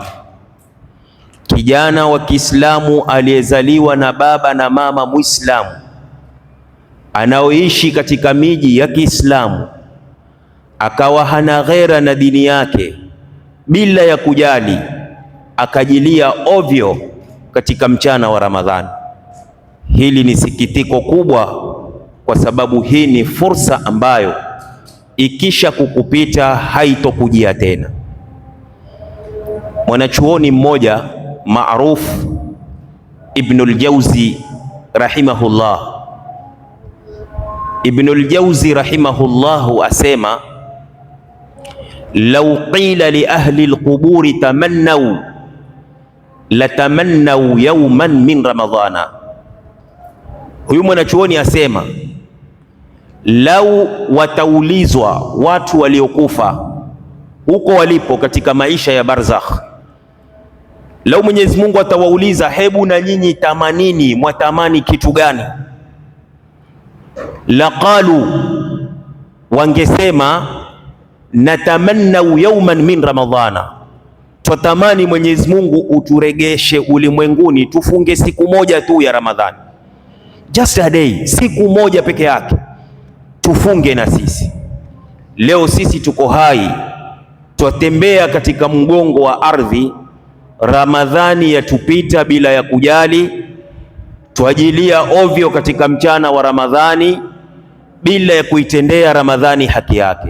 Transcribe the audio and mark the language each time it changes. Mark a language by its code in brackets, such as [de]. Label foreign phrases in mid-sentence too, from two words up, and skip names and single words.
[sw] Kijana wa Kiislamu aliyezaliwa na baba na mama Muislamu, anaoishi katika miji ya Kiislamu, akawa hana ghera na dini yake, bila ya kujali akajilia ovyo katika mchana wa Ramadhani. Hili ni sikitiko kubwa, kwa sababu hii ni fursa ambayo ikisha kukupita haitokujia tena. Mwanachuoni mmoja maarufu Ibnul Jauzi rahimahullah, Ibnul Jauzi rahimahullahu asema, [ar] لو قيل لأهل القبور تمنوا لتمنوا يوما من رمضان. [sw] Huyu mwanachuoni asema, lau wataulizwa watu waliokufa huko walipo katika maisha ya barzakh, lau Mwenyezi Mungu atawauliza, hebu na nyinyi tamanini, mwatamani kitu gani? Laqalu, wangesema, [ar] نتمنى يوما من رمضان, [sw] twatamani Mwenyezi Mungu uturegeshe ulimwenguni tufunge siku moja tu ya Ramadhani, [en] just a day, [sw] siku moja peke yake tufunge na sisi. Leo sisi tuko hai, twatembea katika mgongo wa ardhi, Ramadhani yatupita bila ya kujali, twajilia ovyo katika mchana wa Ramadhani bila ya kuitendea Ramadhani haki yake.